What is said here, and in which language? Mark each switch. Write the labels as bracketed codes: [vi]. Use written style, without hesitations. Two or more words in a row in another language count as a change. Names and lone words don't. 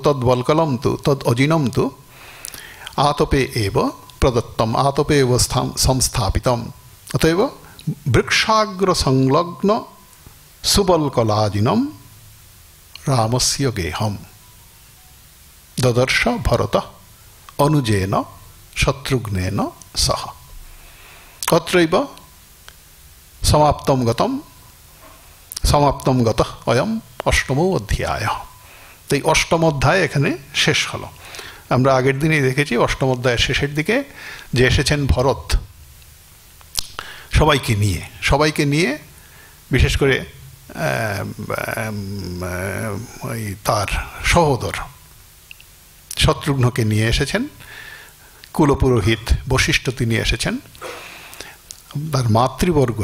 [sa] तद्वल्कलं तु तद् अजिनं तु आतपे एव प्रदत्तम् आतपे एव संस्थापितम् अतएव वृक्षाग्रसंलग्न सुबल्कलाजिनं रामस्य गेहम् ददर्श भरतः अनुजेन शत्रुघ्नेन सह अत्रैव समाप्तं गतः अयम् अष्टमो अध्यायः [bn] তাই অষ্টম অধ্যায় এখানে শেষ হলো আমরা আগের দিনই দেখেছি অষ্টম অধ্যায়ের শেষের দিকে যে এসেছেন ভরত সবাইকে নিয়ে বিশেষ করে ওই তার সহোদর শত্রুঘ্নকে নিয়ে এসেছেন কুলপুরোহিত বশিষ্ঠ তিনি এসেছেন তার মাতৃবর্গ